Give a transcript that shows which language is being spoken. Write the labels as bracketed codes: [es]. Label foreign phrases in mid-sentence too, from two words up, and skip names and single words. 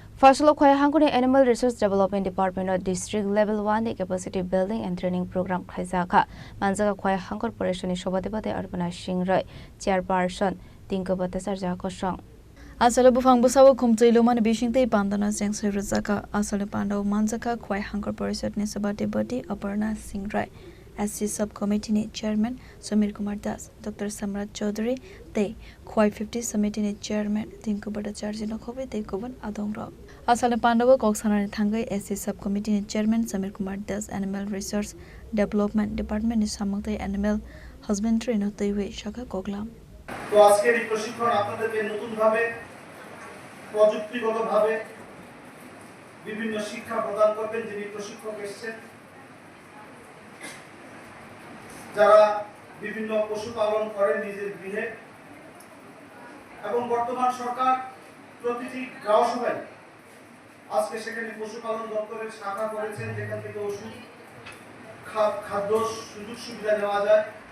[trp] Phasalo Khowai Hangkhorni [en] Animal Resource Development Department of District Level 1 the Capacity Building and Training Program [trp] Khlaijakha Manjakha Khowai Hangkhor Parishad Shabadipati Aparna Singh Chairperson Tinku Bhartacharjee Akosong Asale bufang busawo khumchei loman bishingtei pandana seng Khlaijakha asale pandau Manjakha Khowai Hangkhor Parishad ni Shabadipati Aparna Singh [en] SC Subcommittee [trp] ni Chairman Samir Kumar Das Dr. Samrat Chaudhary te Khowai 50 Committee ni Chairman Tinku Bhartacharjee no Khowai te kuban adongra Asale Pandawa Koksana Thangai [en] SC Subcommittee [trp] ni Chairman Samir Kumar Das [en] Animal Resource Development Department [trp] ni Samangtai [en] Animal Husbandry [trp] no Teiwe Shaka Koklam [bn] তো আজকের এই প্রশিক্ষণ আপনাদেরকে নতুন ভাবে প্রযুক্তিগত ভাবে বিভিন্ন শিক্ষা প্রদান করবেন যিনি প্রশিক্ষক এসেছেন যারা বিভিন্ন পশুপালন করেন নিজের গৃহে এবং বর্তমান সরকার প্রতিটি গ্রাম সভায় আজকে সেখানে পশুপালন দপ্তরের শাখা করেছেন যেখান থেকে ওষুধ খাদ্য সুযোগ সুবিধা নেওয়া যায়